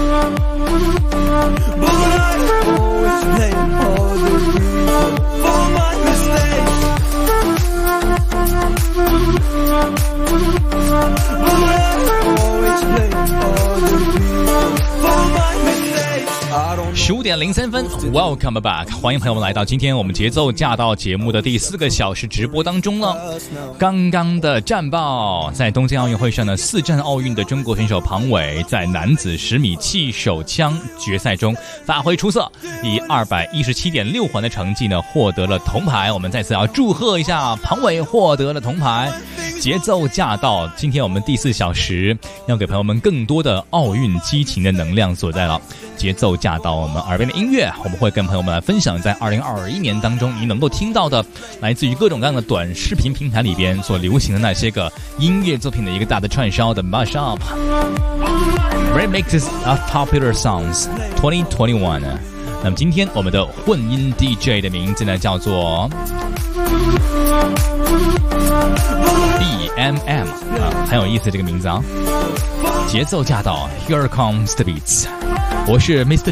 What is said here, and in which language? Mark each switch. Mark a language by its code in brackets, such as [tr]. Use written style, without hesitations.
[en] But I always blame other people for my mistakes. But I always blame other people for my mistakes. [zh] 15:03 [en] Welcome back， [zh] 欢迎朋友们来到今天我们节奏驾到节目的第四个小时直播当中了。刚刚的战报，在东京奥运会上呢，四站奥运的中国选手庞伟在男子十米气手枪决赛中发挥出色，以217.6环的成绩呢获得了铜牌。我们再次要祝贺一下庞伟获得了铜牌。节奏驾到，今天我们第四小时要给朋友们更多的奥运激情的能量所在了。节奏驾到我们耳边的音乐，我们会跟朋友们来分享在2021年当中你能够听到的来自于各种各样的短视频平台里边所流行的那些个音乐作品的一个大的串烧的 [en] mashup remixes of popular songs 2021。 [zh] 那么今天我们的混音 DJ 的名字呢叫做BMM、啊、很有意思这个名字啊。节奏驾到 [en] Here comes the beats， [zh] 我是 Mr.